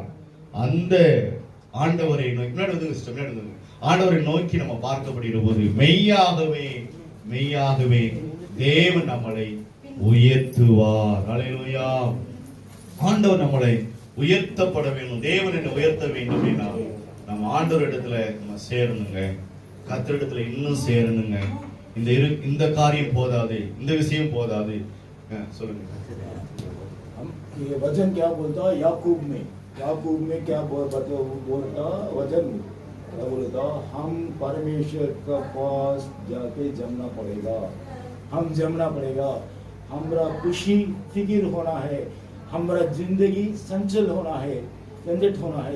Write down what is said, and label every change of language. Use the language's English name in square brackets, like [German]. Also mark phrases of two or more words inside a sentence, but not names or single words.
[Tamil] அந்த ஆண்டவரை நோக்கி ஆண்டவரை நோக்கி நம்ம பார்க்கப்படுகிற போது மெய்யாகவே மெய்யாகவே தேவன் நம்மளை உயர்த்துவார். அல்லேலூயா. ஆண்டவர் நம்மளை உயர்த்தப்பட வேண்டும், தேவன் என்னை உயர்த்த வேண்டும். நம்ம ஆண்டவர் இடத்துல நம்ம சேரணுங்க, கர்த்தரிடத்துல இன்னும் சேரணுங்க. இந்த காரியம் போதாது, இந்த விஷயம் போதாது. சொல்லுங்க. [Hindi] ये वचन क्या बोलता? याकूब में क्या बोलता? वचन क्या बोलता? हम परमेश्वर का पास जाके जमना पड़ेगा, हम जमना पड़ेगा. हमारा खुशी फिक्र होना है, हमारा जिंदगी संचल होना है, झंझट होना है.